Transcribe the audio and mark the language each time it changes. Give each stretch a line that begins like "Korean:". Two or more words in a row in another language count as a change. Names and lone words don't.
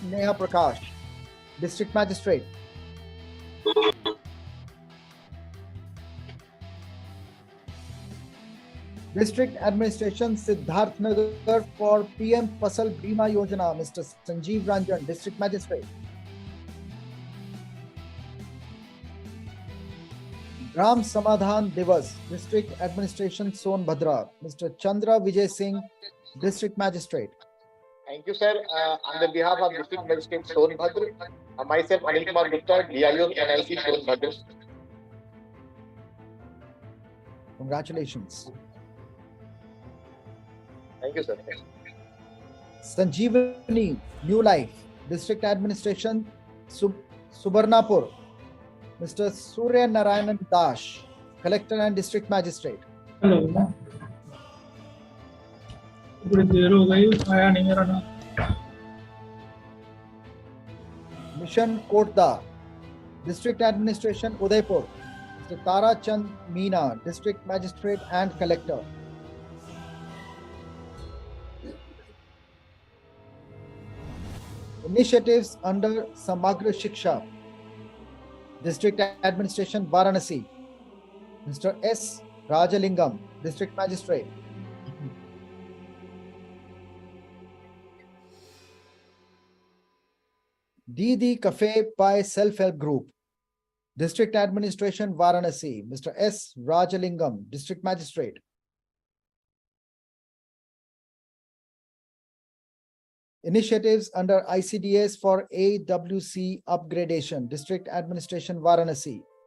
English: Neha Prakash, District Magistrate. District Administration Siddharth Nagar for PM Fasal Bima Yojana, Mr. Sanjeev Ranjan, District Magistrate. Gram Samadhan Divas, District Administration Sonbhadra, Mr. Chandra Vijay Singh, District Magistrate. Thank you, sir. On the behalf of District Magistrate Sonbhadra, myself Anil Kumar Gupta, DIO NIC Sonbhadra. Congratulations. Thank you, sir. Sanjeevani New Life, District Administration Subarnapur, Mr. Surya Narayanan Dash, Collector and District Magistrate.
Hindi: हेलो बड़ी देर हो गई आया नहीं मेरा नाम
English: Mission Kotda, District Administration Udaipur, Mr. Tara Chand Meena, District Magistrate and Collector. Initiatives under Samagra Shiksha, District Administration Varanasi, Mr. S. Rajalingam, District Magistrate. Didi Cafe by Self-Help Group, District Administration Varanasi, Mr. S. Rajalingam, District Magistrate. Initiatives under ICDS for AWC upgradation, District Administration Varanasi.